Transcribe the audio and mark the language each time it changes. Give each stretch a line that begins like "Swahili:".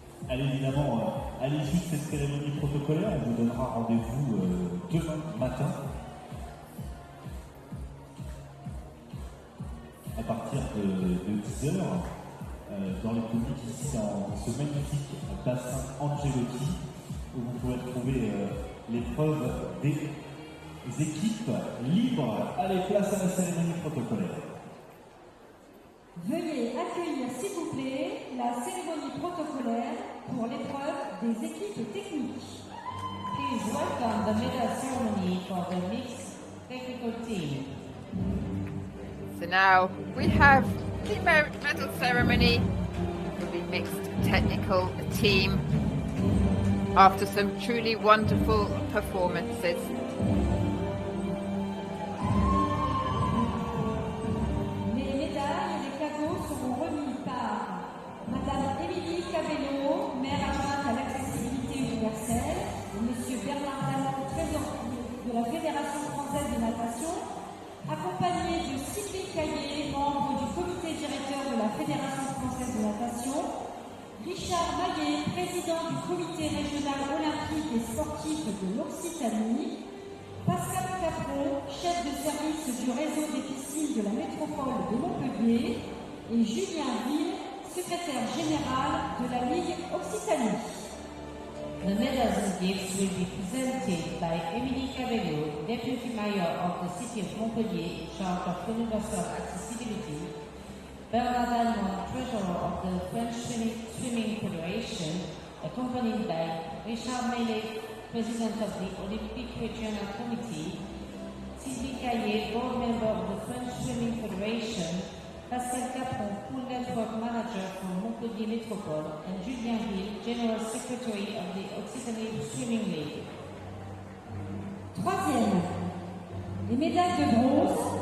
French: Allez, évidemment, à l'issue de cette cérémonie protocolaire, on vous donnera rendez-vous demain matin à partir de 10h dans les cliniques ici dans ce magnifique bassin Angelotti où vous pouvez retrouver l'épreuve des équipes libres. Allez, place à la cérémonie protocolaire. Veuillez accueillir, s'il vous plaît, la cérémonie protocolaire pour l'épreuve des équipes techniques.
English: Please welcome the medal ceremony for the mixed technical team. So now we have the medal ceremony for the mixed technical team after some truly wonderful performances.
French: Les médailles et les cadeaux seront remis par Madame Émilie Cabello, maire adjointe à l'accessibilité universelle, et Monsieur Bernard Dallon, trésorier de la Fédération française de natation, accompagné de Sylvie Caillé, membre du comité directeur de la Fédération française de natation, Richard Maillet, président du comité régional olympique et sportif de l'Occitanie, Pascal Capron, chef de service du réseau des piscines de la métropole de Montpellier, et Julien Ville, secrétaire général de la Ligue Occitanie.
English: The medals and gifts will be presented by Émilie Cabello, Deputy Mayor of the City of Montpellier, in charge of universal accessibility, Bernard Dallon, Treasurer of the French Swimming Federation, accompanied by Richard Maillet, President of the Olympic Regional Committee, Sylvie Caillé, Board Member of the French Swimming Federation, Pascal Capron, Pool Network Manager from Montpellier Métropole, and Julien Ville, General Secretary of the Occitanie Swimming League.
French: Troisième, les médailles de bronze.